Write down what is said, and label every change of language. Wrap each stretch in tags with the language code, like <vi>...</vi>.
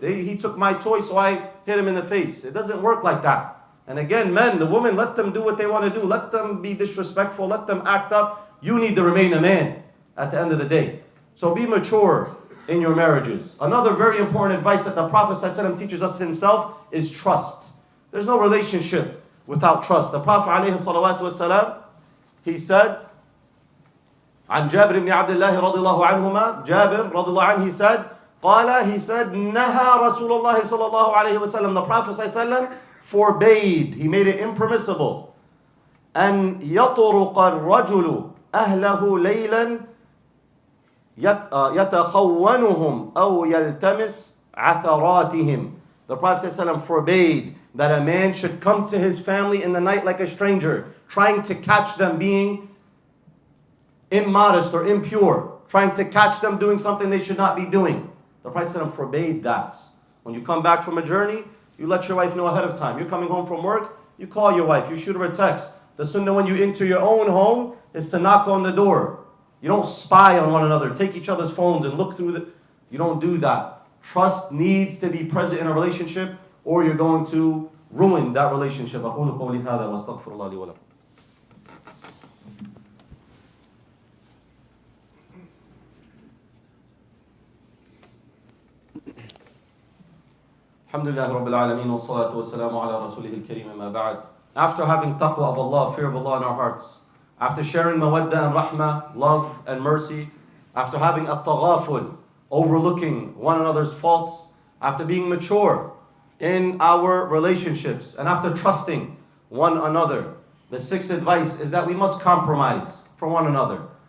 <en>He took my toy, so I hit him in the face. It doesn't work like that. And again, men, the women, let them do what they want to do. Let them be disrespectful. Let them act up. You need to remain a man at the end of the day. So be mature in your marriages. Another very important advice that the Prophet ﷺ teaches us himself is trust. There's no relationship without trust. The Prophet ﷺ, he said,</en> <ar>عن جابر بن عبد الله رضي الله عنهما, Jabir رضي الله عنه, he said, نهى رسول الله صلى الله عليه وسلم,</ar> <en>the Prophet ﷺ forbade, he made it impermissible,</en> <ar>أن يطرق الرجل أهله ليلا يتخونهم أو يلتمس عثراتهم.</ar> <en>The Prophet ﷺ forbade that a man should come to his family in the night like a stranger, trying to catch them being immodest or impure, trying to catch them doing something they should not be doing. The Prophet ﷺ forbade that. When you come back from a journey, you let your wife know ahead of time. You're coming home from work, you call your wife, you shoot her a text. The sunnah when you enter your own home is to knock on the door. You don't spy on one another, take each other's phones and look through you don't do that. Trust needs to be present in a relationship or you're going to ruin that relationship.</en> <ar>أقول قولي هذا وأستغفر الله لي ولكم. الحمد لله رب العالمين والصلاة والسلام على رسوله الكريم ما بعد.</ar> <en>after having taqwa of Allah, fear of Allah in our hearts, after sharing mawadda and rahmah, love and mercy, after having at-taghaful, overlooking one another's faults, after being mature in our relationships, and after trusting one another, the sixth advice is that we must compromise for one another.</en>